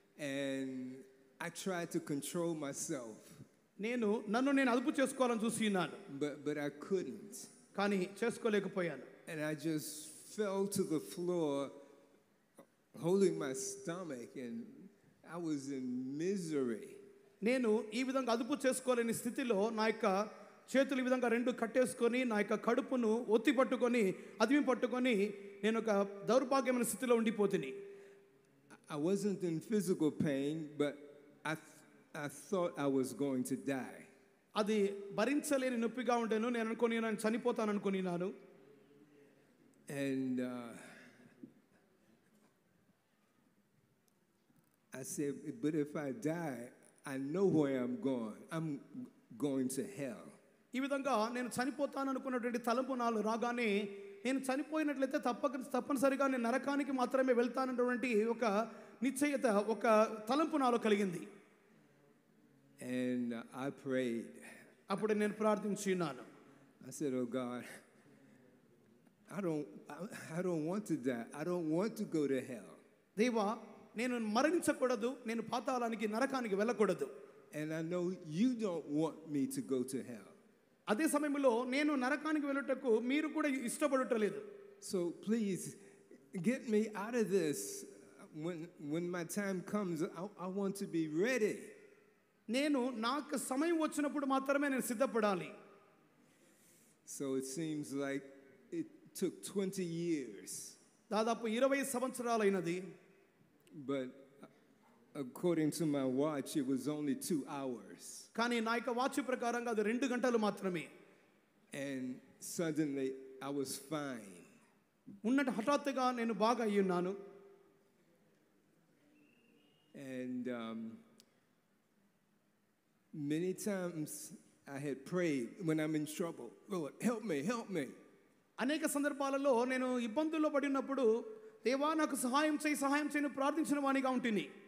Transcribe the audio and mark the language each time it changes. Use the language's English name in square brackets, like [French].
[English] And I tried to control myself. [Telugu] నన్ను నేను అదుపు చేసుకోవాలని చూసినాను. [English] But I couldn't. [Telugu] కానీ చేసుకోలేకపోయాను. [English] And I just fell to the floor holding my stomach and I was in misery. [Telugu] నేను ఈ విధంగా అదుపు చేసుకోలేని స్థితిలో నా యొక్క చేతులు ఈ విధంగా రెండు కట్టేసుకొని నా యొక్క కడుపును ఒత్తి పట్టుకొని అదిమి పట్టుకొని నేను ఒక దౌర్భాగ్యమైన స్థితిలో ఉండిపోతిని. [English] I wasn't in physical pain, but I thought I was going to die. [Telugu] అది భరించలేని నొప్పిగా ఉండేను. నేను చనిపోతాను అనుకున్నాను. [English] And I said, but if I die, I know where I'm going. I'm going to hell. [Telugu] ఈ విధంగా నేను చనిపోతాను అనుకున్నటువంటి తలంపు నాలో రాగానే నేను చనిపోయినట్లయితే తప్పనిసరిగా నేను నరకానికి మాత్రమే వెళ్తానన్నటువంటి ఒక నిశ్చయత, ఒక తలంపు నాలో కలిగింది. [English] And I prayed. [Telugu] అప్పుడు నేను ప్రార్థించినాను. [English] I said, oh God, I don't want to die. I don't want to go to hell. [Telugu] దేవా, నేను మరణించకూడదు, నేను పాతాళానికి నరకానికి వెళ్ళకూడదు. [English] And I know you don't want me to go to hell. [Telugu] అదే సమయంలో నేను నరకానికి వెళ్ళుటకు మీరు కూడా ఇష్టపడటలేదు. [English] So please get me out of this. when my time comes, I want to be ready. [Telugu] నేను నాకు సమయం వచ్చినప్పుడు మాత్రమే నేను సిద్ధపడాలి. [English] So it seems like it took 20 years. [Telugu] దాదాపు 20 సంవత్సరాలైనది. [English] But according to my watch, it was only 2 hours. [Telugu] కానీ నా యొక్క వాచ్ ప్రకారంగా అది 2 గంటలు మాత్రమే. [English] And suddenly I was fine. [Telugu] ఉన్నట్టు హఠాత్తుగా నేను బాగా అయ్యున్నాను. [English] And many times I had prayed when I'm in trouble, Lord, help me, help me. [Telugu] అనేక సందర్భాలలో నేను ఇబ్బందుల్లో పడినప్పుడు దేవా నాకు సహాయం చేయని ప్రార్థించిన వానిగా ఉంటుంది.